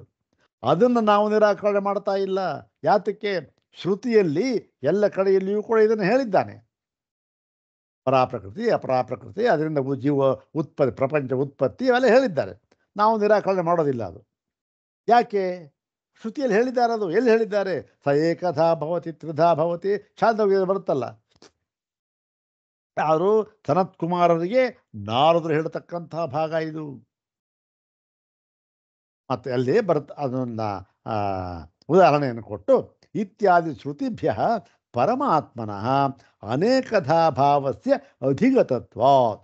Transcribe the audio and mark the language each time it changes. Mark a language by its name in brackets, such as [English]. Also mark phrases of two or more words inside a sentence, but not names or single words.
[Kannada] ಅದನ್ನು ನಾವು ನಿರಾಕರಣೆ ಮಾಡ್ತಾ ಇಲ್ಲ. ಯಾತಕ್ಕೆ? ಶ್ರುತಿಯಲ್ಲಿ ಎಲ್ಲ ಕಡೆಯಲ್ಲಿಯೂ ಕೂಡ ಇದನ್ನು ಹೇಳಿದ್ದಾನೆ. ಪರಾಪ್ರಕೃತಿ ಅಪರಾಪ್ರಕೃತಿ, ಅದರಿಂದ ಜೀವ ಉತ್ಪತ್ತಿ, ಪ್ರಪಂಚ ಉತ್ಪತ್ತಿ ಅವೆಲ್ಲ ಹೇಳಿದ್ದಾರೆ. ನಾವು ನಿರಾಕರಣೆ ಮಾಡೋದಿಲ್ಲ. ಅದು ಯಾಕೆ? ಶ್ರುತಿಯಲ್ಲಿ ಹೇಳಿದ್ದಾರೆ. ಅದು ಎಲ್ಲಿ ಹೇಳಿದ್ದಾರೆ? [Sanskrit] ಸ ಏಕಥಾ ಭವತಿ ತ್ರಿಧಾ ಭವತಿ, [Kannada] ಛಾಂದೋಗ್ಯದಲ್ಲಿ ಬರುತ್ತಲ್ಲ. ಯಾರು? ಸನತ್ ಕುಮಾರರಿಗೆ ನಾರದರು ಹೇಳ್ತಕ್ಕಂತಹ ಭಾಗ ಇದು. ಮತ್ತೆ ಅಲ್ಲಿ ಅದನ್ನ ಉದಾಹರಣೆಯನ್ನು ಕೊಟ್ಟು, [Sanskrit] ಇತ್ಯಾದಿ ಶ್ರುತಿಭ್ಯ ಪರಮಾತ್ಮನಃ ಅನೇಕಧಾ ಭಾವಸ್ಯ ಅಧಿಗತತ್ವಾತ್.